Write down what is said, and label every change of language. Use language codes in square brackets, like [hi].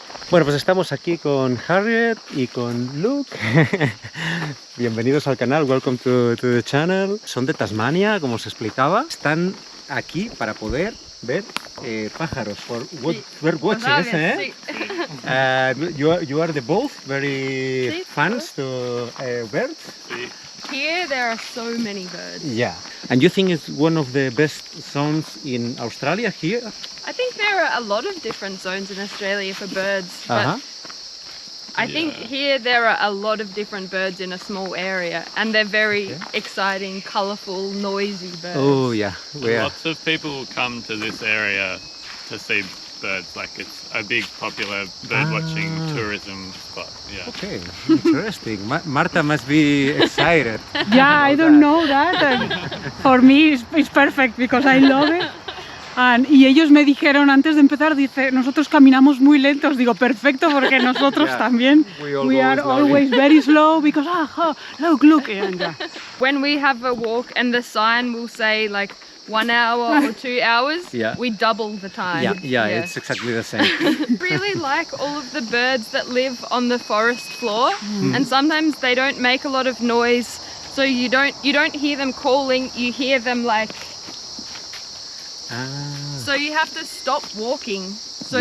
[es] Bueno, pues estamos aquí con Harriet y con Luke. Bienvenidos al canal, [en] welcome to the channel. [es] Son de Tasmania, como os explicaba. Están aquí para poder ver pájaros. [en] For what we're watching, isn't it? You are the both very fans to birds. Here there are so many birds. Yeah. And you think it's one of the best zones in Australia here? I think there are a lot of different zones in Australia for birds, but Uh-huh. I think here there are a lot of different birds in a small area, and they're very exciting, colourful, noisy birds. Oh, yeah. We are. Lots of people come to this area to see birds. Like it's a big popular bird watching tourism spot. Yeah. Okay, interesting. Marta must be excited. Yeah, I don't know that. For me it's perfect because I love it. [es] Y ellos me dijeron antes de empezar, dice, nosotros caminamos muy lentos. Digo, perfecto, porque nosotros [en] Yeah, [es] también. [en] we are always very slow because, look. And, When we have a walk and the sign will say like 1 hour or 2 hours, Yeah. we double the time. Yeah, it's exactly the same. Really like all of the birds that live on the forest floor, and sometimes they don't make a lot of noise, so you don't hear them calling, you hear them like, so you have to stop walking so